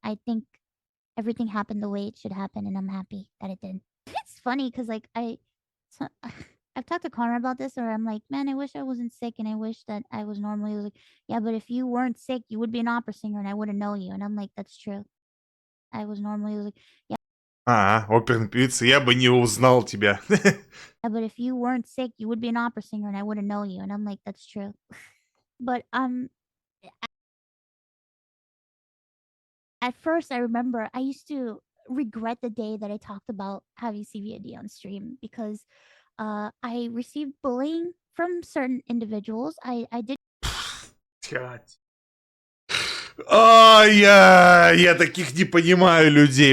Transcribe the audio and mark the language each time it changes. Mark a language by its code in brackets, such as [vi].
[en] I think everything happened the way it should happen, and I'm happy that it did. It's funny because so, I've talked to Connor about this, or I'm like, man, I wish I wasn't sick, and I wish that I was normal. He was like, yeah, but if you weren't sick, you would be an opera singer, and I wouldn't know you. And I'm like, that's true. I was normal. He was like, yeah, [ru] Оперная певица, я бы не узнал тебя. [en] but if you weren't sick, you would be an opera singer, and I wouldn't know you. And I'm like, that's true. But at first, I remember I used to regret the day that I talked about having CVID on stream because I received bullying from certain individuals. I did. [ru] Я таких не понимаю людей.